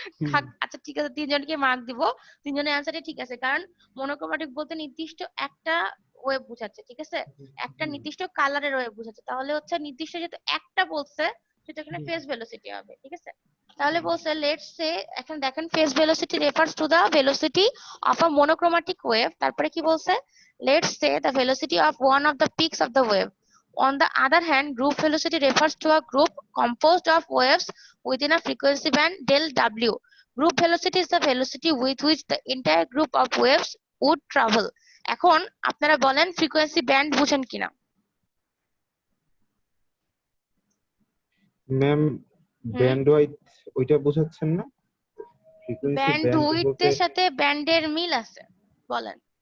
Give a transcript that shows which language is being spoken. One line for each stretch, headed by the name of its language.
Bangla: থাক, আচ্ছা ঠিক আছে, তিনজনকে মার্ক দিব। তিনজনের অ্যান্সারই ঠিক আছে, কারণ মনোক্রোমাটিক বলতে নির্দিষ্ট একটা ওয়েভ বোঝাচ্ছে, ঠিক আছে, একটা নির্দিষ্ট কালারের ওয়েভ বোঝাচ্ছে। তাহলে হচ্ছে নির্দিষ্ট যেহেতু একটা বলছে, সেটা এখানে ফেজ ভেলোসিটি হবে, ঠিক আছে। তাহলে বলছে
English: let's say,
Bangla: এখন দেখেন
English: Phase velocity refers to the velocity of a monochromatic wave.
Bangla: তারপরে কি বলছে?
English: Let's say the velocity of one of the peaks of the wave. On the other hand, group velocity refers to a group composed of waves within a frequency band del W. Group velocity is the velocity with which the entire group of waves would travel.
Bangla: এখন আপনারা বলেন frequency band বুঝেন কিনা? Ma'am ব্যান্ডওয়াইড ওইটা বোঝাচ্ছেন না? Frequency band band বলতে উইডথের সাথে ব্যান্ডের মিল আছে, বলেন।